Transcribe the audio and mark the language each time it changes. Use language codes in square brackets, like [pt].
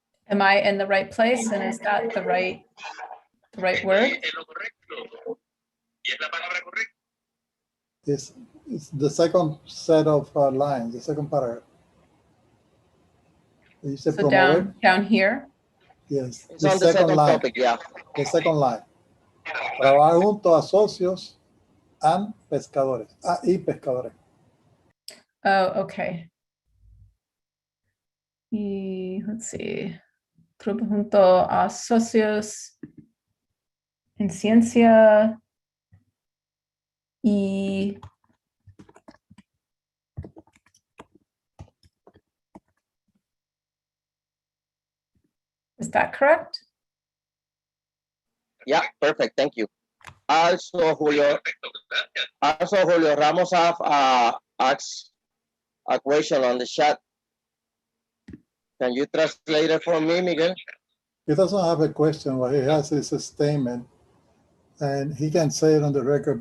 [en] Am I in the right place, and is that the right word? [es] Es lo correcto. Y es la palabra correcta. [en] It's the second set of lines, the second paragraph. You said So down here? Yes. It's on the second line. Topic, yeah. The second line. [es] Trabajar junto a socios [en] and [es] pescadores. Y pescadores. [en] Oh, okay. Y let's see. [es] Trabajo junto a socios en ciencia y [en] is that correct? Yeah, perfect. Thank you. Also, Julio Ramos have asked a question on the chat. Can you translate it for me, Miguel? He doesn't have a question. What he has is a statement, and he can say it on the record.